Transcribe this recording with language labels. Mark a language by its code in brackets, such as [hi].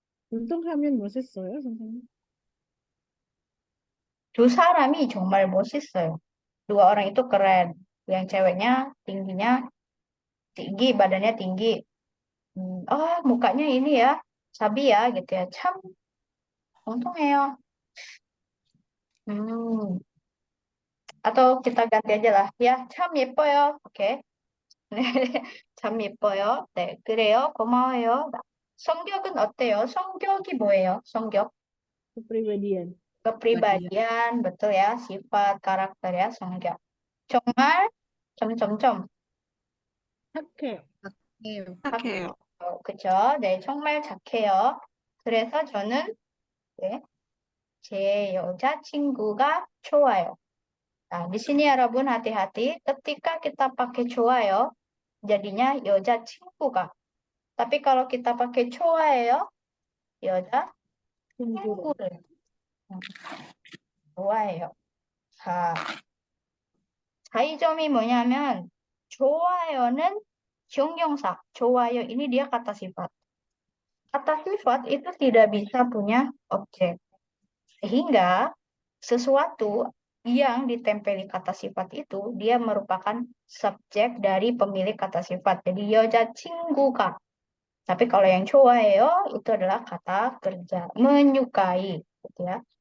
[ko] 운동하면 멋있어요, 선생님? 두 사람이 정말 멋있어요. [id] Dua orang itu keren. Yang ceweknya tinggi, badannya tinggi. Mukanya ini ya, sabi ya gitu ya. [ko] 참 통통해요. [id] 음, atau kita ganti aja lah. [ko] Ya, 참 예뻐요. 오케이. 네, 참 예뻐요. 네, 그래요. 고마워요. 성격은 어때요? 성격이 뭐예요? 성격? [id] Kepribadian. Pribadian. kepribadian, betul ya. sifat, karakter ya, 성격. [ko] 정말, 점점점. 착해요. 예요. 착해요. 그죠? 네, 정말 착해요. 그래서 저는, 네, 제 여자친구가 좋아요. [id] Nah, di sini 여러분 hati-hati ketika kita pakai 좋아요, jadinya 여자친구가. Tapi kalau kita pakai 좋아해요, [ko] 친구를. 여자친구를 좋아해요. 자, 차이점이 뭐냐면 좋아요는 형용사, 좋아요 [id] ini dia kata sifat. Kata sifat itu tidak bisa punya objek. Sehingga sesuatu yang ditempeli kata sifat itu dia merupakan subjek dari pemilik kata sifat. Jadi 여자친구가. Tapi kalau yang 좋아해요 itu adalah kata kerja, menyukai gitu ya.